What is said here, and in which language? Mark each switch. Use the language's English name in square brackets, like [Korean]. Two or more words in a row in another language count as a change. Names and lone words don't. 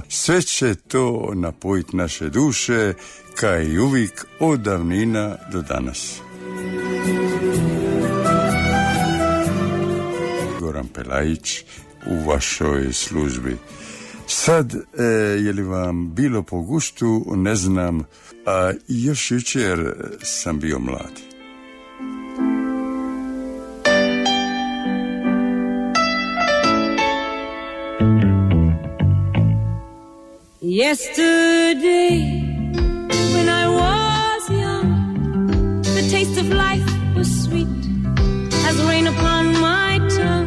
[Croatian] Sve će to napojiti naše duše, kao i uvijek od davnina do danas. Goran Pelajić u vašoj službi. Sad, je li vam bilo po guštu, ne znam, a još jučer sam bio mlad. [English] Yesterday, when I was young, the taste of life was sweet as rain upon my tongue.